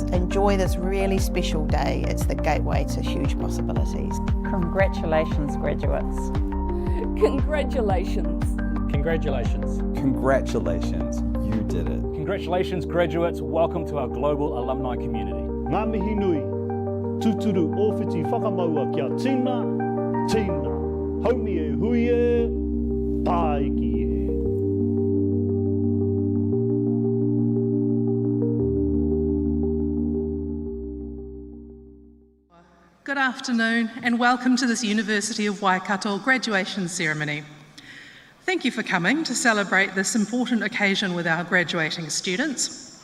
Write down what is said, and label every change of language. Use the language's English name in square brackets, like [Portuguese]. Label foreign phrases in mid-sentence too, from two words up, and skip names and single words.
[English] Enjoy this really special day. It's the gateway to huge possibilities. Congratulations, graduates. Congratulations. Congratulations. Congratulations, you did it. Congratulations, graduates. Welcome to our global alumni community. [Māori] Ngā mihi nui, tuturu ōwhiti whakamaua kia tina, haumi e hui e, tāiki e. [English] Good afternoon and welcome to this University of Waikato graduation ceremony. Thank you for coming to celebrate this important occasion with our graduating students.